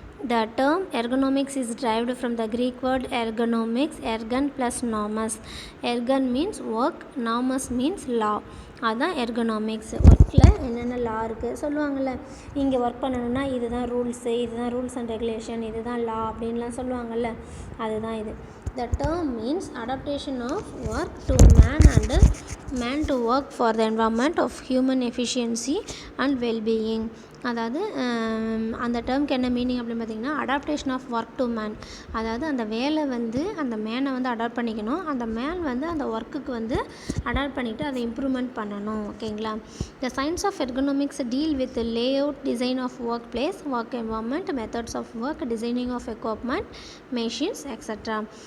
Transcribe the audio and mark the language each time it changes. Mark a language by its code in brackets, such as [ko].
[en] The term ergonomics is derived from the Greek word ergonomics, ergon plus nomos. Ergon means work, nomos means law. [ta] அதுதான் ergonomics. ஒர்க்கில் என்னென்ன லா இருக்குது சொல்லுவாங்கள்ல, இங்கே work பண்ணணுன்னா இதுதான் ரூல்ஸு, இதுதான் ரூல்ஸ் அண்ட் ரெகுலேஷன், இதுதான் லா அப்படின்லாம் சொல்லுவாங்கள்ல, அதுதான் இது. [en] The term means adaptation of work to man and man to work for the environment of human efficiency and well-being. [ta] அதாவது அந்த டேர்ம்க்கு என்ன மீனிங் அப்படின்னு பார்த்திங்கன்னா, [en] Adaptation of work to man. [ta] அதாவது அந்த வேலை அந்த மேனை அடாப்ட் பண்ணிக்கணும், அந்த மேன் அந்த ஒர்க்குக்கு அடாப்ட் பண்ணிவிட்டு அதை இம்ப்ரூவ்மெண்ட் பண்ணணும். ஓகேங்களா. [en] The science of ergonomics deal with lay out, design of work place, work environment, methods of work, designing of equipment, machines extra.